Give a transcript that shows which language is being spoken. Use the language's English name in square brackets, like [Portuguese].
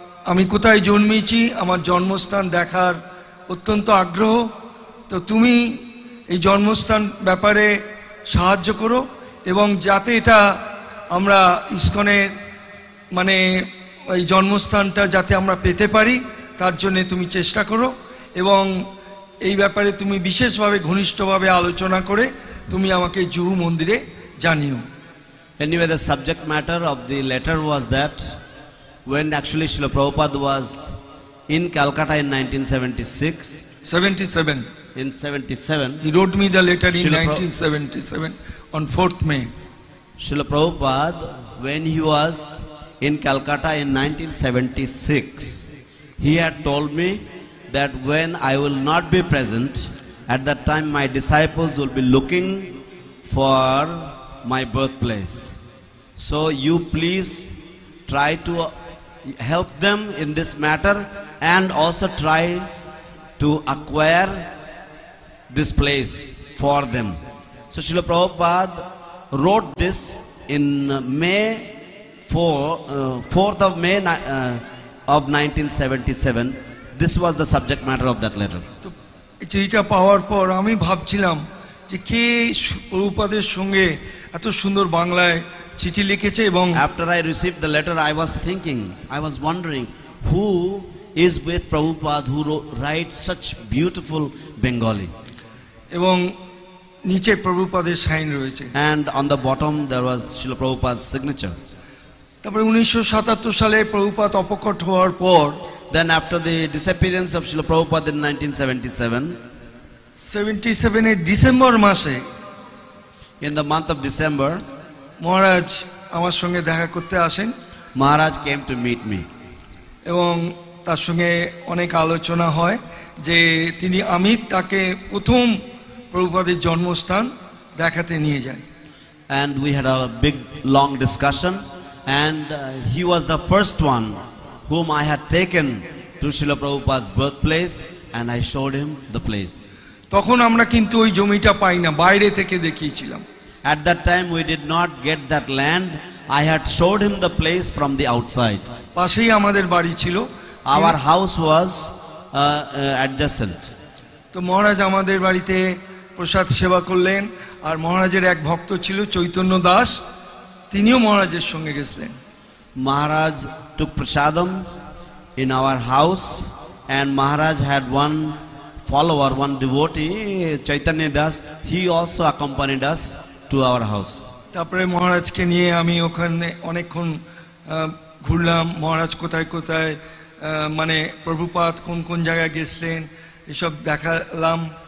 [Bangla] আমি কোথায় জন্মেছি আমার জন্মস্থান দেখার অত্যন্ত আগ্রহ, তো তুমি এই জন্মস্থান ব্যাপারে সাহায্য করো এবং যাতে এটা আমরা ইসকনের মানে এই জন্মস্থানটা যাতে আমরা পেতে পারি তার জন্য তুমি চেষ্টা করো এবং এই ব্যাপারে তুমি বিশেষভাবে ঘনিষ্ঠভাবে আলোচনা করে তুমি আমাকে জুহু মন্দিরে জানিও। [English] Anyway, the subject matter of the letter was that when actually Srila Prabhupada was in Calcutta in 1977, in 77, he wrote me the letter in 1977 on 4th May. Srila Prabhupada, when he was in Calcutta in 1976, he had told me that when I will not be present, at that time my disciples will be looking for my birthplace. So you please try to help them in this matter and also try to acquire this place for them. So Srila Prabhupada wrote this in Fourth of May of 1977. This was the subject matter of that letter. [Bangla] চিঠিটা পাওয়ার পর আমি ভাবছিলাম যে কে প্রভুপাদের সঙ্গে এত সুন্দর বাংলায় চিঠি লিখেছে এবং [English] after I received the letter I was thinking, I was wondering who is with Prabhupada who writes such beautiful Bengali. [Bangla] এবং নিচে প্রভুপাদের সাইন রয়েছে [English] and on the bottom there was Srila Prabhupada's signature. [Bangla] তারপরে 1977 সালে প্রভুপাদ অপকট হওয়ার পর [English] then after the disappearance of Srila Prabhupada in 1977 [Bangla] এর December মাসে [English] in the month of December [Bangla] মহারাজ আমার সঙ্গে দেখা করতে আসেন। [English] Maharaj came to meet me [Bangla] এবং তার সঙ্গে অনেক আলোচনা হয় যে তিনি অমিত তাকে প্রথম প্রভুপাদের জন্মস্থান দেখাতে নিয়ে যায়। [English] And we had a big long discussion, and he was the first one whom I had taken to Srila Prabhupada's birthplace, and I showed him the place. [Bangla] তখন আমরা কিন্তু ওই জমিটা পাই না, বাইরে থেকে দেখিয়েছিলাম। [English] At that time we did not get that land. I had showed him the place from the outside. [Bangla] পাশেই আমাদের বাড়ি ছিল, [English] Our house was adjacent. [Bangla] তো মহারাজ আমাদের বাড়িতে প্রসাদ সেবা করলেন, আর মহারাজের এক ভক্ত ছিল চৈতন্য দাস, তিনিও মহারাজের সঙ্গে গেছিলেন। [English] Maharaj took prasadam in our house, and Maharaj had one follower, one devotee, Chaitanya Das. He also accompanied us to our house. [Bangla] তারপরে মহারাজকে নিয়ে আমি ওখানে অনেকক্ষণ ঘুরলাম, মহারাজ কোথায় কোথায় মানে প্রভুপাদ কোন কোন জায়গায় গেছিলেন এসব দেখালাম।